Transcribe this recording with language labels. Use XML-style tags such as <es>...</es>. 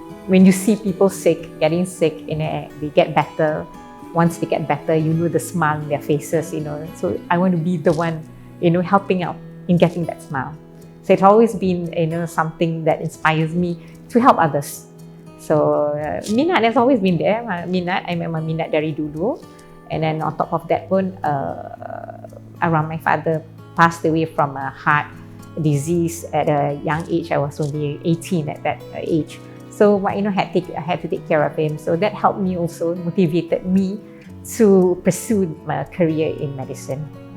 <en>When you see people sick, getting sick, they get better. Once they get better, you know the smile on their faces, So I want to be the one, helping out in getting that smile. So it's always been, something that inspires me to help others. So minat has always been there.</en> <ms>Minat, I memang minat dari dulu.</ms> <en>And then on top of that pun, around my father passed away from a heart disease at a young age. I was only 18 at that age. So I had to take care of him. So that helped me also, motivated me to pursue my career in medicine.</en>